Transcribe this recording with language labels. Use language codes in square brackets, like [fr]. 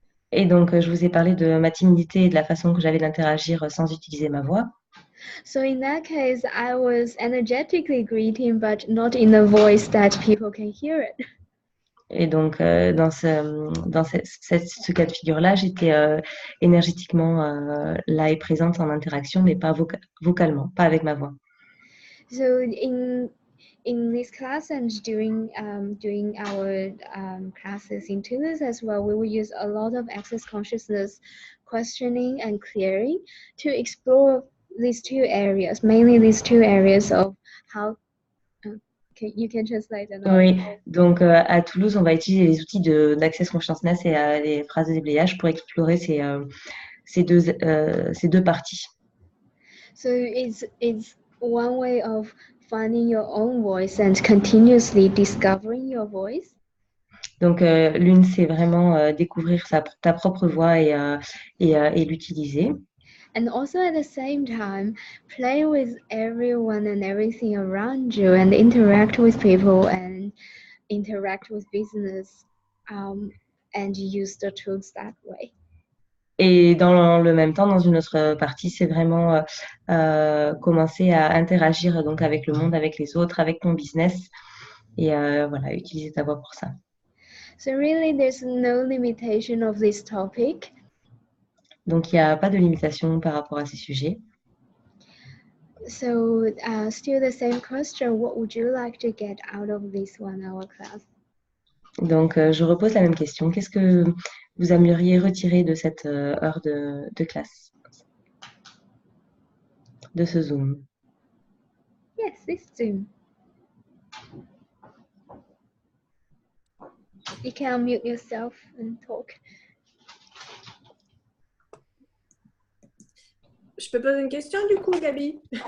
[fr] Et donc, je vous ai parlé de ma timidité et de la façon que j'avais d'interagir sans utiliser ma voix. [en] So in that case, I was energetically greeting, but not in a voice that people can hear it. [fr] Et donc, dans ce cas de figure-là, j'étais énergétiquement là et présente en interaction, mais pas vocalement, pas avec ma voix. [en] So in this class and during our classes in Toulouse as well, we will use a lot of access consciousness questioning and clearing to explore these two areas, mainly these two areas of how. You can translate that. [fr] Oui, donc à Toulouse, on va utiliser les outils d'Access Consciousness et les phrases de déblayage pour explorer ces deux parties. [en] So it's one way of finding your own voice and continuously discovering your voice. [fr] Donc, l'une, c'est vraiment découvrir ta propre voix et l'utiliser. [en] And also at the same time, play with everyone and everything around you and interact with people and interact with business and use the tools that way. [fr] Et dans le même temps, dans une autre partie, c'est vraiment commencer à interagir donc avec le monde, avec les autres, avec ton business et voilà, utiliser ta voix pour ça. [en] So really, there's no limitation of this topic. [fr] Donc, il n'y a pas de limitation par rapport à ces sujets. [en] So still the same question, what would you like to get out of this 1 hour class? [fr] Donc, je repose la même question. Qu'est-ce que vous aimeriez retirer de cette heure de classe, de ce Zoom? [en] Yes, this Zoom. You can unmute yourself and talk. [fr] Je peux poser une question du coup, Gabi?